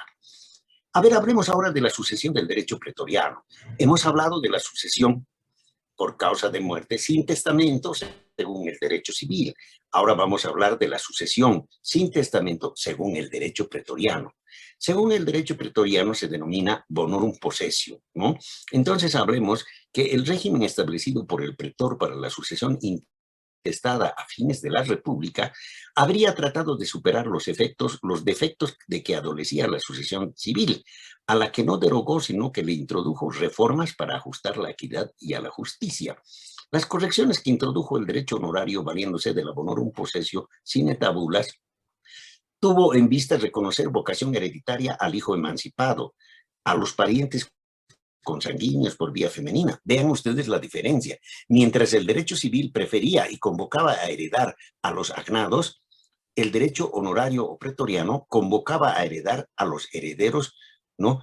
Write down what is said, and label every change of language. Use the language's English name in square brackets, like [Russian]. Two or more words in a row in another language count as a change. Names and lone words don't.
[Spanish] A ver, hablemos ahora de la sucesión del derecho pretoriano. Hemos hablado de la sucesión por causa de muerte sin testamento, según el derecho civil. Ahora vamos a hablar de la sucesión sin testamento, según el derecho pretoriano. Según el derecho pretoriano se denomina [Latin] bonorum possessio, [Spanish] ¿no? Entonces hablemos que el régimen establecido por el pretor para la sucesión intestada a fines de la República, habría tratado de superar los defectos de que adolecía la sucesión civil, a la que no derogó, sino que le introdujo reformas para ajustar la equidad y a la justicia. Las correcciones que introdujo el derecho honorario valiéndose de la [Latin] bonorum possessio sine tabulas [Spanish] tuvo en vista reconocer vocación hereditaria al hijo emancipado, a los parientes consanguíneos por vía femenina. Vean ustedes la diferencia. Mientras el derecho civil prefería y convocaba a heredar a los agnados, el derecho honorario o pretoriano convocaba a heredar a los herederos, ¿no?